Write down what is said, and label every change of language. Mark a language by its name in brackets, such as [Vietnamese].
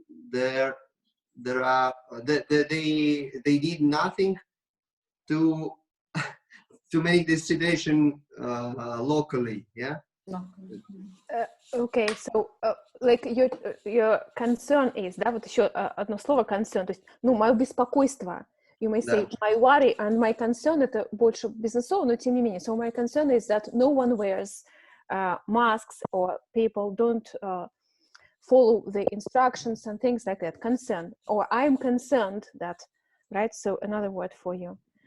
[English] there are they did nothing to to make this situation locally. Yeah. Okay, so like your concern is, [Russian] да, вот еще одно слово concern, то есть, ну, мое беспокойство. [English] You may say my worry and my concern, [Russian] это больше бизнесово, но тем не менее. [English] So my concern is that no one wears masks or people don't follow the instructions and things like that. Concern, or I'm concerned that, right? So another word for you.